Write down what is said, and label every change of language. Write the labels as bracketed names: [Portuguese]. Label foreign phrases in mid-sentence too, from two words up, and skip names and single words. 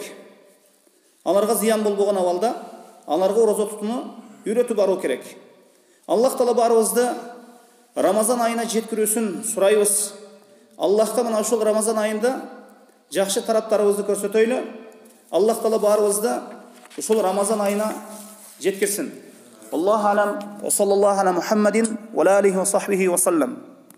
[Kyrgyz] Аларга зыян болбогон абалда аларга орозо тутууну үйрөтүп баруу керек. Аллах Таала баарыбызды Рамазан айына жеткирүүсүн сурайбыз. Аллахка мына ушул Рамазан айында жакшы тараптарыбызды көрсөтөйлү. Аллах Таала баарыбызды ушул Рамазан айына жеткирсин. [Arabic] الله أعلم وصلى الله على محمد وعليه وصحبه وسلم.